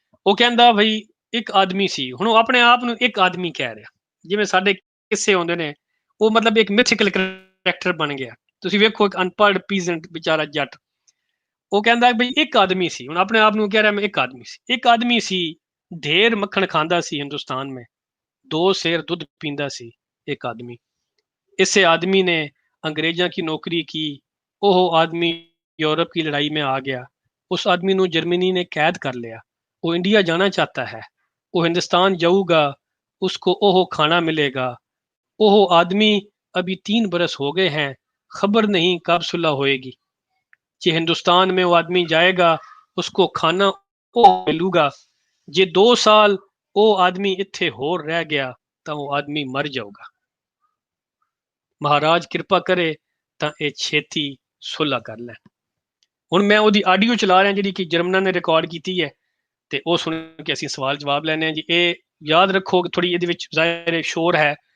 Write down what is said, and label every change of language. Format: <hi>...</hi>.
<pa>ਉਹ ਕਹਿੰਦਾ ਬਈ ਇੱਕ ਆਦਮੀ ਸੀ, ਹੁਣ ਉਹ ਆਪਣੇ ਆਪ ਨੂੰ ਇੱਕ ਆਦਮੀ ਕਹਿ ਰਿਹਾ, ਜਿਵੇਂ ਸਾਡੇ ਕਿੱਸੇ ਹੁੰਦੇ ਨੇ, ਉਹ ਮਤਲਬ ਇੱਕ ਮਿਥਿਕਲ ਕਰੈਕਟਰ ਬਣ ਗਿਆ। ਤੁਸੀਂ ਵੇਖੋ ਇੱਕ ਅਨਪੜ੍ਹ ਪੀਜ਼ੈਂਟ ਵਿਚਾਰਾ ਜੱਟ, ਉਹ ਕਹਿੰਦਾ ਬਈ ਇੱਕ ਆਦਮੀ ਸੀ, ਹੁਣ ਆਪਣੇ ਆਪ ਨੂੰ ਕਹਿ ਰਿਹਾ ਮੈਂ ਇੱਕ ਆਦਮੀ ਸੀ। ਇੱਕ ਆਦਮੀ ਸੀ, ਢੇਰ ਮੱਖਣ ਖਾਂਦਾ ਸੀ ਹਿੰਦੁਸਤਾਨ में, 2 सेर ਦੁੱਧ ਪੀਂਦਾ ਸੀ ਇੱਕ ਆਦਮੀ। ਇਸੇ ਆਦਮੀ ਨੇ</pa> <hi>अंग्रेज़ों की नौकरी की, वो आदमी यूरोप की लड़ाई में आ गया, उस आदमी नूं जर्मनी ने कैद कर लिया, वो इंडिया जाना चाहता है, वो हिंदुस्तान जाऊगा, उसको ओहो खाना मिलेगा, ओहो आदमी अभी 3 बरस हो गए हैं, खबर नहीं कब सुलह होएगी। जे हिंदुस्तान में वो आदमी जाएगा, उसको खाना ओ मिलूगा, जे 2 साल वो आदमी इत्थे होर रह गया तो वो आदमी मर जाऊगा। महाराज कृपा करे</hi> <pa>ਤਾਂ ਇਹ ਛੇਤੀ ਸੁਲ੍ਹਾ ਕਰ ਲੈਣ। ਹੁਣ ਮੈਂ ਉਹਦੀ ਆਡੀਓ ਚਲਾ ਰਿਹਾ ਜਿਹੜੀ ਕਿ ਜਰਮਨਾਂ ਨੇ ਰਿਕਾਰਡ ਕੀਤੀ ਹੈ ਤੇ ਉਹ ਸੁਣ ਕੇ ਅਸੀਂ ਸਵਾਲ ਜਵਾਬ ਲੈਣੇ ਆ ਜੀ। ਇਹ ਯਾਦ ਰੱਖੋ ਕਿ ਥੋੜੀ ਇਹਦੇ ਵਿੱਚ ਜ਼ਾਹਿਰ ਸ਼ੋਰ ਹੈ।</pa>